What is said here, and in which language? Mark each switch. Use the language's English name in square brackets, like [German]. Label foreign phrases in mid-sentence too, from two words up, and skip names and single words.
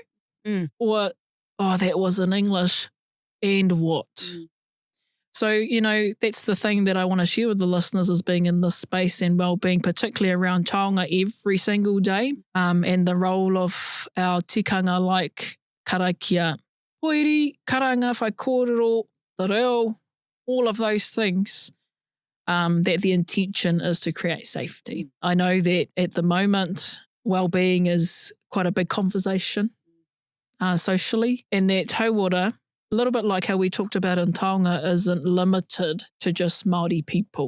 [English] Or, oh, that was in English. And what? So, you know, that's the thing that I want to share with the listeners is being in this space and well-being, particularly around Taonga every single day, and the role of our tikanga like [Māori] karakia, Kōiwi, Karanga, kōrero, te reo, [English] all of those things, that the intention is to create safety. I know that at the moment, well-being is quite a big conversation socially, and that Hauora, a little bit like how we talked about in Taonga, isn't limited to just Māori people.